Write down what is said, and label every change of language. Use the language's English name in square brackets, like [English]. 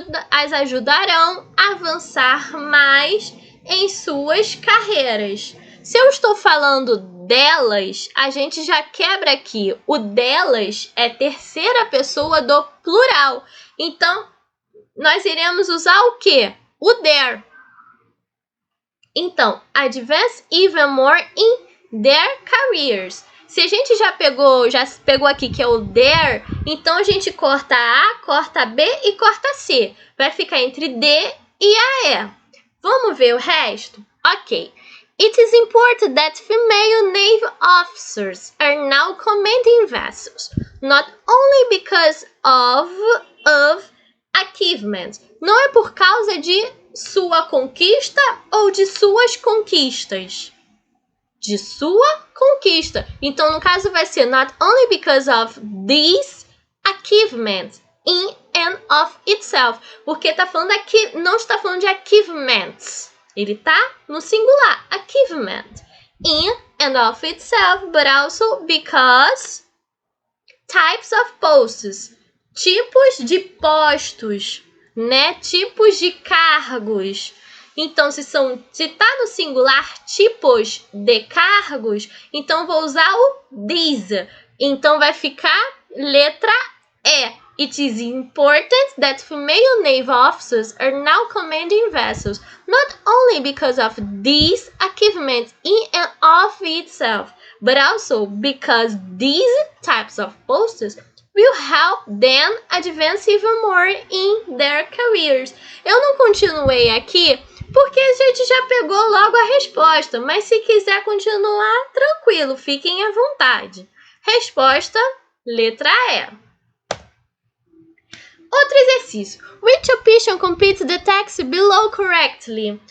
[Portuguese] as ajudarão a avançar mais em suas carreiras. Se eu estou falando delas, a gente já quebra aqui. O delas é terceira pessoa do plural. Então, nós iremos usar o quê? O their. [English] Então, advance even more in their careers. [Portuguese] Se a gente já pegou aqui que é o their, então a gente corta A, corta B e corta C. Vai ficar entre D e a E. Vamos ver o resto? Ok. [English] It is important that female Navy officers are now commanding vessels, not only because of achievements. [Portuguese] Não é por causa de sua conquista ou de suas conquistas. De sua conquista. Então, no caso, vai ser [English] not only because of these achievements in and of itself. [Portuguese] Porque tá falando aqui, não está falando de achievements. Ele tá no singular, achievement. [English] In and of itself, but also because types of posts. [Portuguese] Tipos de postos, né? Tipos de cargos. Então, se tá no singular tipos de cargos, então vou usar o these. Então, vai ficar letra E. [English] It is important that female naval officers are now commanding vessels, not only because of these achievements in and of itself, but also because these types of posts will help them advance even more in their careers. [Portuguese] Eu não continuei aqui porque a gente já pegou logo a resposta, mas se quiser continuar, tranquilo, fiquem à vontade. Resposta, letra E. Outro exercício. [English] Which option completes the text below correctly?